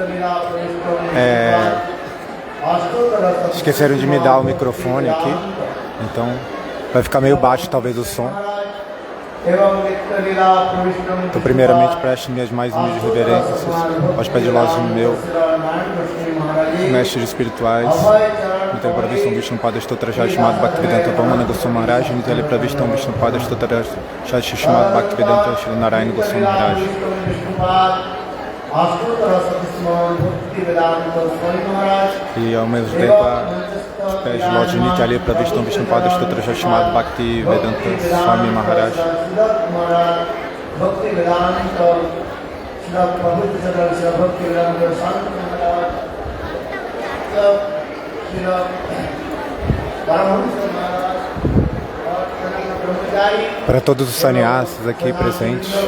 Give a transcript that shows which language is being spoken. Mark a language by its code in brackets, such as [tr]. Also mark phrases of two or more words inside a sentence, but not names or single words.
[pt] Esqueceram de me dar o microfone aqui, então vai ficar meio baixo talvez o som. Então, primeiramente, preste minhas mais humildes reverências aos pés de lotos meu, mestres espirituais, Nitya Pravistam Vishnu Pada Stotra Shimad Bhaktivedanta Vamana Goswami Maharaj, Nitya Pravistam Vishnu Pada Stotra Shimad Bhaktivedanta Shri Narayana Goswami Maharaj. E ao mesmo tempo, aos pés de lotos de Nitya Pravistam Vishnu Pada Stotra Shimad Bhaktivedanta Swami Maharaj. Para todos os sannyasis aqui presentes,